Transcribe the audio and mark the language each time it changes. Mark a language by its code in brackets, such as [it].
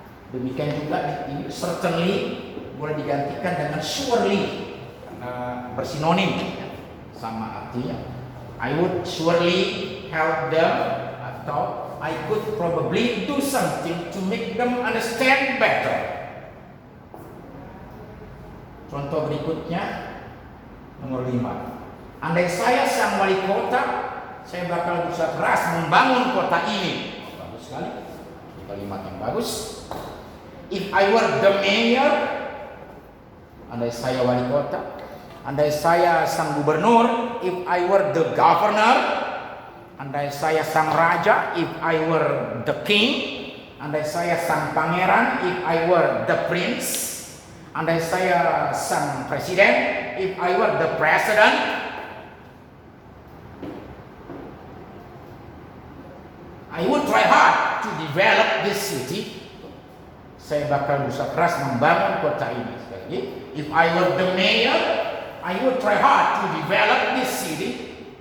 [id] Demikian juga ini certainly boleh digantikan dengan surely, karena bersinonim, ya, sama artinya. [en] I would surely help them, [id] atau [en] I could probably do something to make them understand better. [id] Contoh berikutnya nomor 5. Andai saya sang wali kota, saya bakal berusaha keras membangun kota ini. Bagus sekali, kalimat yang bagus. [en] If I were the mayor, [id] andai saya wali kota, andai saya sang gubernur, [en] if I were the governor, [id] andai saya sang raja, [en] if I were the king, [id] andai saya sang pangeran, [en] if I were the prince, [id] andai saya sang presiden, [en] if I were the president, I would try hard to develop this city. [id] Saya bakal berusaha keras membangun kota ini. Sekali lagi, [en] if I were the mayor, I would try hard to develop this city.